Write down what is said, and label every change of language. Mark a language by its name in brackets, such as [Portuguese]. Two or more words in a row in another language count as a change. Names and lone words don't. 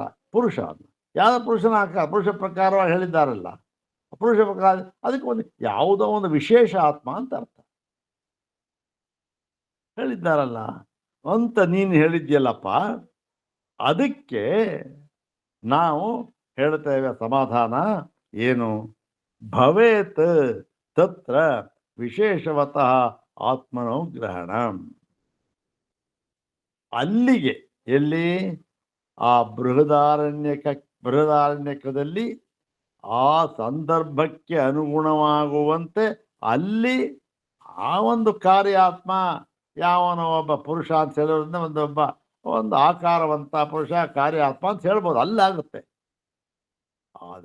[Kannada] ಪುರುಷ ಯಾವ ಪುರುಷನ ಪುರುಷ ಪ್ರಕಾರವಾಗಿ ಹೇಳಿದ್ದಾರಲ್ಲ, ಪುರುಷ ಪ್ರಕಾರ ಅದಕ್ಕೆ ಒಂದು ಯಾವುದೋ ಒಂದು ವಿಶೇಷ ಆತ್ಮ ಅಂತ ಅರ್ಥ ಹೇಳಿದ್ದಾರಲ್ಲ ಅಂತ ನೀನು ಹೇಳಿದ್ಯಲ್ಲಪ್ಪ. ಅದಕ್ಕೆ ನಾವು ಹೇಳ್ತೇವೆ ಸಮಾಧಾನ ಏನು, [Sanskrit] ಭವೇತ್ ತತ್ರ ವಿಶೇಷವತಃ ಆತ್ಮನೋ ಗ್ರಹಣ. [Kannada] ಅಲ್ಲಿಗೆ ಎಲ್ಲಿ, ಆ ಬೃಹದಾರಣ್ಯಕದಲ್ಲಿ ಆ ಸಂದರ್ಭಕ್ಕೆ ಅನುಗುಣವಾಗುವಂತೆ ಅಲ್ಲಿ ಆ ಒಂದು ಕಾರ್ಯಾತ್ಮ ಯಾವನೋ ಒಬ್ಬ ಪುರುಷ ಅಂತ ಹೇಳೋದ್ರಿಂದ ಒಂದು ಆಕಾರವಂತ ಪುರುಷ ಕಾರ್ಯಾತ್ಮ ಅಂತ ಹೇಳ್ಬೋದು, ಅಲ್ಲಾಗುತ್ತೆ.